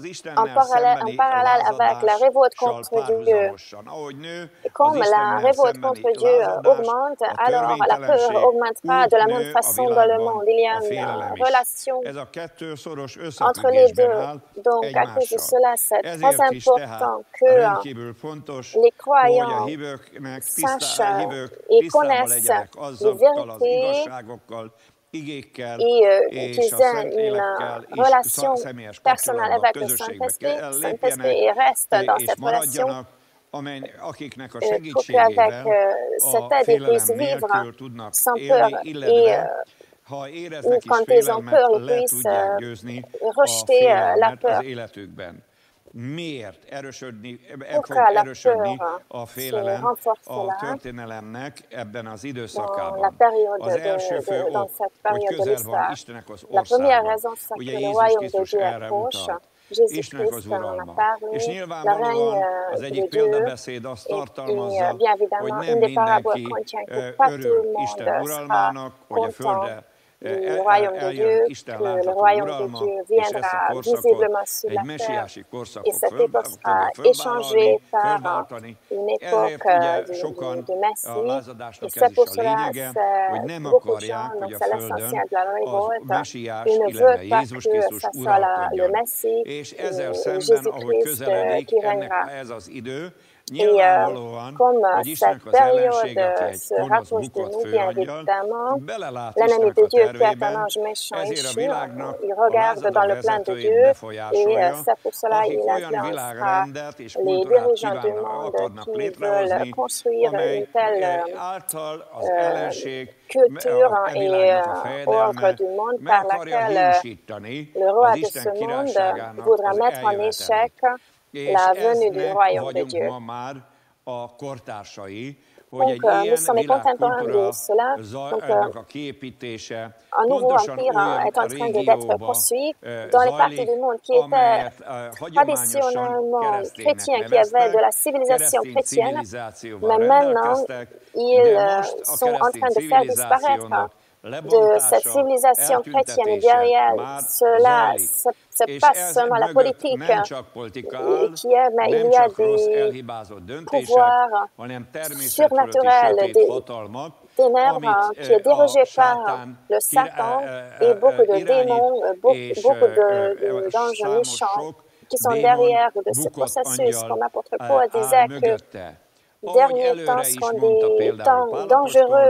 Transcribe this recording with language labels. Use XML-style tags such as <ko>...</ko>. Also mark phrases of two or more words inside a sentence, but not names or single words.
<fr>en</fr> <hu>Istennel</hu> <fr>parallèle</fr> <hu>szembeni</hu> <fr>avec la révolte</fr> <hu>lázadással</hu> <fr>contre Dieu.</fr> <hu>párhuzamosan. Ahogy nő</hu> <fr>Et comme</fr> <hu>az</hu> <fr>la</fr> <hu>Istennel</hu> <fr>révolte</fr> <hu>szembeni</hu> <fr>contre Dieu</fr> <hu>lázadás,</hu> <fr>augmente,</fr> <hu>a</hu> <fr>alors la peur</fr> <hu>törvénytelenség</hu> <fr>augmentera</fr> <hu>úgy</hu> <fr>de la même</fr> <hu>nő a</hu> <fr>façon dans le</fr> <hu>világban</hu> <fr>monde. Il y a</fr> <hu>a</hu> <fr>une</fr> <hu>félelem is.</hu> <fr>relation</fr> <hu>Ez a kettő szoros</hu> <fr>entre les</fr> <hu>összefüggésben</hu> <fr>deux.</fr> <hu>áll</hu> <fr>Donc à cause de</fr> <hu>egymással.</hu> <fr>cela, c'est très</fr> <hu>Ezért is tehát</hu> <fr>important que</fr> <hu>rendkívül fontos,</hu> <fr>les</fr> <hu>hogy a</hu> <fr>croyants</fr> <hu>hívőknek</hu> <fr>sachent</fr> <hu>hívők</hu> <fr>et</fr> <hu>tisztában</hu> <fr>connaissent</fr> <hu>legyenek</hu> <fr>les</fr> <hu>azokkal az</hu> <fr>vérités</fr> <hu>igazságokkal, igékkel</hu> <fr>et</fr> <hu>és</hu> <fr>qu'ils</fr> <hu>a</hu> <fr>aient</fr> <hu>Szentlélekkel</hu> <fr>une relation</fr> <hu>is személyes</hu> <fr>personnelle</fr> <hu>kapcsolatba,</hu> <fr>avec le</fr> <hu>közösségbe</hu> <fr>Saint-Esprit</fr> <hu>lépjenek,</hu> <fr>et restent dans</fr> <hu>és</hu> <fr>cette relation</fr> <hu>maradjanak, akiknek a</hu> <fr>pour qu'avec</fr> <hu>segítségével</hu> <fr>cette</fr> <hu>a</hu> <fr>aide, ils</fr> <hu>félelem</hu> <fr>puissent vivre</fr> <hu>nélkül tudnak</hu> <fr>sans</fr> <hu>élni,</hu> <fr>peur et</fr> <hu>illetve ha éreznek is</hu> <fr>quand ils ont</fr> <hu>félelmet,</hu> <fr>peur, ils</fr> <hu>le</hu> <fr>puissent</fr> <hu>tudják győzni a</hu> <fr>rejeter la</fr> <hu>félelmet az</hu> <fr>peur.</fr> <hu>életükben. Miért fog</hu> <fr>Pourquoi la</fr> <hu>erősödni</hu> <fr>peur</fr> <hu>a</hu> <fr>se</fr> <hu>félelem</hu> <fr>renforcera</fr> <hu>a történelemnek ebben az</hu> <fr>dans la</fr> <hu>időszakában?</hu> <fr>période</fr> <hu>Az első fő</hu> <fr>dans</fr> <hu>ok,</hu> <fr>cette</fr> <hu>hogy</hu> <fr>période de</fr> <hu>közel van</hu> <fr>l'histoire?</fr> <hu>Istenek az</hu> <fr>La première</fr> <hu>országa.</hu> <fr>raison, c'est</fr> <hu>Ugye</hu> <fr>que le</fr> <hu>Jézus</hu> <fr>royaume de</fr> <hu>Krisztus</hu> <fr>Dieu est</fr> <hu>erre</hu> <fr>proche.</fr> <hu>utal. Istennek az</hu> <fr>Jésus-Christ en a</fr> <hu>uralma.</hu> <fr>parlé.</fr> <hu>És</hu> <fr>Le</fr> <hu>nyilvánvalóan</hu> <fr>règne</fr> <hu>az</hu> <fr>de</fr> <hu>egyik</hu> <fr>Dieu.</fr> <hu>példabeszéd azt</hu> <fr>Et</fr> <hu>tartalmazza,</hu> <fr>bien</fr> <hu>hogy</hu> <fr>évidemment,</fr> <hu>nem</hu> <fr>une des paraboles</fr> <hu>mindenki</hu> <fr>contient que pas tout le</fr> <hu>örül</hu> <fr>monde</fr> <hu>Isten</hu> <fr>sera</fr> <hu>uralmának, hogy a</hu> <fr>content</fr> <hu>földre</hu> <fr>du royaume de</fr> <hu>eljön</hu> <fr>Dieu,</fr> <hu>Isten</hu> <fr>que le</fr> <hu>látható</hu> <fr>royaume de</fr> <hu>uralma,</hu> <fr>Dieu</fr> <hu>és ezt a</hu> <fr>viendra</fr> <hu>korszakot</hu> <fr>visiblement sur</fr> <hu>egy</hu> <fr>la terre.</fr> <hu>mesiási korszak</hu> <fr>Et cette époque</fr> <hu>fogja</hu> <fr>sera échangée par</fr> <hu>fölváltani.</hu> <fr>une</fr> <hu>Ezért</hu> <fr>époque</fr> <hu>ugye sokan</hu> <fr>de</fr> <hu>a</hu> <fr>Messie.</fr> <hu>lázadásnak</hu> <fr>Et</fr> <hu>ez</hu> <fr>c'est</fr> <hu>is</hu> <fr>pour</fr> <hu>a</hu> <fr>cela,</fr> <hu>lényege, hogy nem</hu> <fr>beaucoup de gens,</fr> <hu>akarják, hogy</hu> <fr>donc</fr> <hu>a</hu> <fr>c'est</fr> <hu>földön</hu> <fr>l'essentiel de la</fr> <hu>az</hu> <fr>révolte,</fr> <hu>mesiás,</hu> <fr>ils ne</fr> <hu>illetve</hu> <fr>veulent pas</fr> <hu>Jézus</hu> <fr>que</fr> <hu>Krisztus</hu> <fr>ça soit le</fr> <hu>uralkodjon.</hu> <fr>Messie,</fr> <hu>És ezzel szemben, ahogy</hu> <fr>Jésus-Christ</fr> <hu>közeledik</hu> <fr>qui règnera.</fr> <hu>ez az idő,</hu> <fr>Et</fr> <hu>nyilvánvalóan,</hu> <fr>comme</fr> <hu>hogy Istennek</hu> <fr>cette</fr> <hu>az ellenség, aki</hu> <fr>période</fr> <hu>egy</hu> <fr>se</fr> <hu>gonosz,</hu> <fr>rapproche de</fr> <hu>bukott</hu> <fr>nous, bien</fr> <hu>főangyal,</hu> <fr>évidemment,</fr> <hu>belelát</hu> <fr>l'ennemi</fr> <hu>Istennek</hu> <fr>de</fr> <hu>a</hu> <fr>Dieu qui est un</fr> <hu>tervében,</hu> <fr>ange méchant et</fr> <hu>ezért a</hu> <fr>chiant,</fr> <hu>világnak</hu> <fr>il</fr> <hu>a</hu> <fr>regarde</fr> <hu>lázada</hu> <fr>dans le plan de</fr> <hu>vezetőit</hu> <fr>Dieu et</fr> <hu>befolyásolja,</hu> <fr>c'est pour cela</fr> <hu>akik</hu> <fr>il</fr> <hu>olyan</hu> <fr>influencera</fr> <hu>világrendet és</hu> <fr>les</fr> <hu>kultúrát</hu> <fr>dirigeants du monde</fr> <hu>akarnak</hu> <fr>qui veulent</fr> <hu>létrehozni,</hu> <fr>construire</fr> <hu>amely</hu> <fr>une telle</fr> <hu>által az ellenség,</hu> <fr>culture</fr> <hu>a</hu> <fr>et</fr> <hu>világnak a</hu> <fr>ordre</fr> <hu>fejedelme</hu> <fr>du monde</fr> <hu>meg</hu> <fr>par</fr> <hu>akarja</hu> <fr>laquelle</fr> <hu>hiúsítani</hu> <fr>le roi</fr> <hu>az</hu> <fr>de ce</fr> <hu>Isten</hu> <fr>monde</fr> <hu>királyságának</hu> <fr>voudra</fr> <hu>az</hu> <fr>mettre en échec</fr> <hu>eljövetelét. És</hu> <fr>la venue du</fr> <hu>eznek</hu> <fr>royaume de</fr> <hu>vagyunk</hu> <fr>Dieu.</fr> <hu>ma már a kortársai, hogy</hu> <fr>Donc,</fr> <hu>egy</hu> <fr>nous</fr> <hu>ilyen</hu> <fr>sommes contemporains</fr> <hu>világkultúra</hu> <fr>de cela. Donc,</fr> <hu>ennek a kiépítése</hu> <fr>un nouveau</fr> <hu>pontosan</hu> <fr>empire</fr> <hu>olyan</hu> <fr>est en train d'être</fr> <hu>régióba</hu> <fr>poursuivi dans les parties</fr> <hu>zajlik,</hu> <fr>du monde qui étaient</fr> <hu>amelyet hagyományosan</hu> <fr>traditionnellement</fr> <hu>kereszténynek</hu> <fr>chrétiens, qui avaient de la</fr> <hu>neveztek,</hu> <fr>civilisation</fr> <hu>keresztény</hu> <fr>chrétienne,</fr> <hu>civilizációval</hu> <fr>mais maintenant,</fr> <hu>rendelkeztek,</hu> <fr>ils</fr> <hu>de most a</hu> <fr>sont en train de</fr> <hu>keresztény</hu> <fr>faire disparaître</fr> <hu>civilizációnak</hu> <fr>de cette</fr> <hu>lebontása,</hu> <fr>civilisation chrétienne. Et</fr> <hu>eltüntetése</hu> <fr>derrière</fr> <hu>már</hu> <fr>cela,</fr> <hu>zajlik.</hu> <fr>c'est</fr> <hu>És</hu> <fr>pas</fr> <hu>ez</hu> <fr>seulement la</fr> <hu>mögött</hu> <fr>politique</fr> <hu>nem csak politika áll,</hu> <fr>qui est, mais il</fr> <hu>nem</hu> <fr>y a</fr> <hu>csak rossz</hu> <fr>des</fr> <hu>elhibázott döntések,</hu> <fr>pouvoirs</fr> <hu>hanem természet fölötti</hu> <fr>surnaturels,</fr> <hu>sötét hatalmak,</hu> <fr>ténèbres qui est dirigé par le Satan et beaucoup de démons, beaucoup d'anges méchants qui sont derrière de ce processus, comme l'apôtre Paul disait que les derniers temps seront des temps dangereux.</fr>